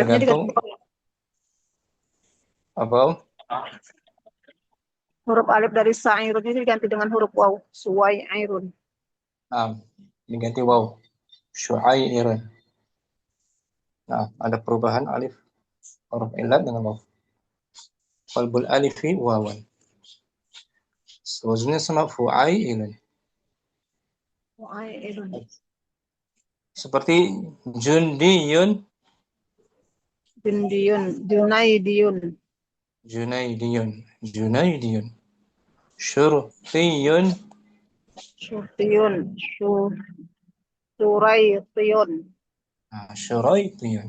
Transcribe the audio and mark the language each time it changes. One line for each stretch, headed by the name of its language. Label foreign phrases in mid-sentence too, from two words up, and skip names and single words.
Indonesian: tergantung apa? Huruf alif dari sa'irun ini diganti dengan huruf waw, suwairun. Nah, diganti waw, syu'airun. Nah, ada perubahan alif huruf illat dengan waw.
Arabic: قلب الألف واوا.
Indonesian: Wazannya sama fu'ailun. Seperti jundiyun, junaidiyun, syurtiyun, syuraitiyun.